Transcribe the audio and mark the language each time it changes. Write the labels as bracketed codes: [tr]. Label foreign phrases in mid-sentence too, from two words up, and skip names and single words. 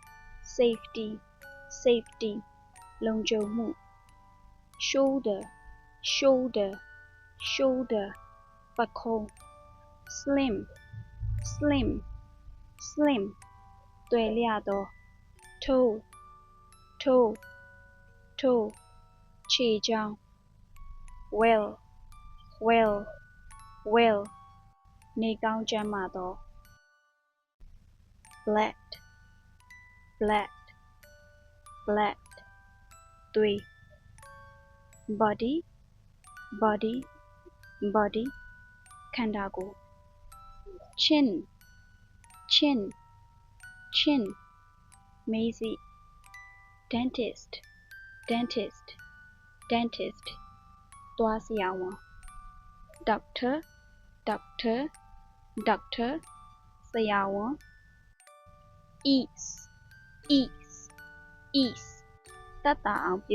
[my] လုံခြုံမှု shoulder ပခုံး slim သွယ်လျသော toe ခြေချောင်း well နေကောင်းကျန်းမာသော blood [en] 3 body body ခန္ဓာကိုယ် chin chin chin မေးစိ dentist dentist dentist သွားဆရာဝန် doctor doctor doctor ဆရာဝန် ease ease ease သက်သာအောင်ပြု